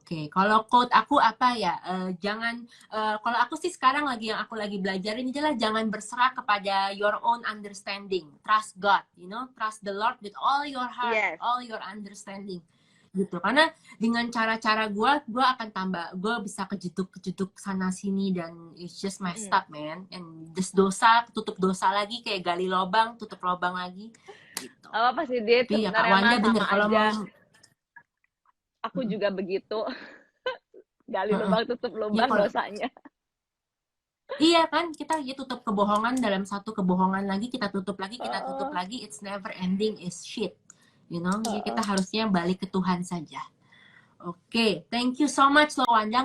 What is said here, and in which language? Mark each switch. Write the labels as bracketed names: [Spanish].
[Indonesian] Kalau quote aku apa ya? Kalau aku sih sekarang yang aku lagi belajarin adalah jangan berserah kepada [English] your own understanding. Trust God, trust the Lord with all your heart, all your understanding. [Indonesian] Gitu, karena dengan cara-cara gue akan gue bisa kejeduk sana sini dan [English] it's just messed up, man. And just [Indonesian] tutup dosa lagi, kayak gali lubang, tutup lubang lagi gitu. Apa sih, Dit? Iya, Kak Wanda bener kalau mau. Aku juga begitu. Gali lubang, tutup lubang dosanya. Iya kan, kita ya tutup kebohongan dalam satu kebohongan lagi, kita tutup lagi, kita tutup Heeh, lagi, [English] it's never ending, is shit. You know, [Indonesian] jadi kita heeh. harusnya balik ke Tuhan saja. [English] Oke, thank you so much [Indonesian] loh [English] Wanda.